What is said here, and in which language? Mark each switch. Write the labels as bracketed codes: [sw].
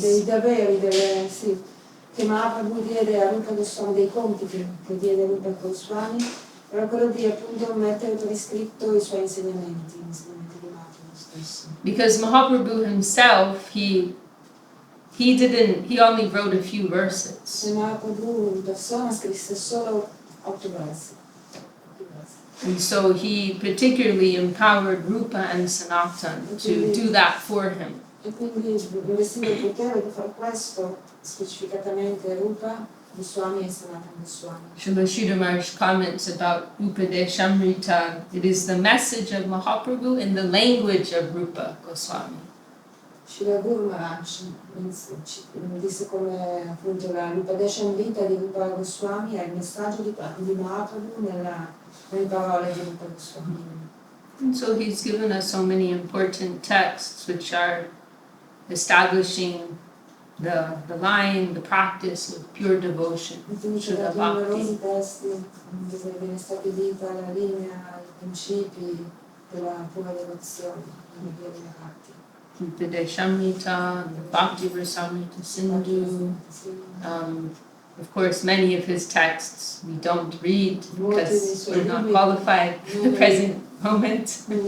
[it] Dei doveri che Mahaprabhu diede a Rupa Goswami, dei compiti che diede a Rupa Goswami, era quello di appunto mettere per iscritto i suoi insegnamenti di Mahaprabhu stesso. [en] Because Mahaprabhu himself, he only wrote a few verses. [it] Mahaprabhu in persona scrisse solo 8 versi. [en] And so he particularly empowered Rupa and Sanatana to do that for him. [it] E quindi investire il potere di fare questo specificatamente Rupa Goswami e Sanatana Goswami. [en] Srila Maharaj comments about Upadeshamrita. It is the message of Mahaprabhu in the language of Rupa Goswami. [it] Srila Rupa Maharaj disse come appunto l'Upadeshamrita di Rupa Goswami è il messaggio di Mahaprabhu nelle parole di Rupa Goswami. [en] And so he's given us so many important texts which are establishing the line, the practice of pure devotion to the bhakti. [it] Testi dove viene stabilita la linea, i principi della pura devozione, della bhakti. [en] Upadeshamrita, the Bhakti Rasamrita Sindhu. Of course, many of his texts we don't read because we're not qualified at the present moment.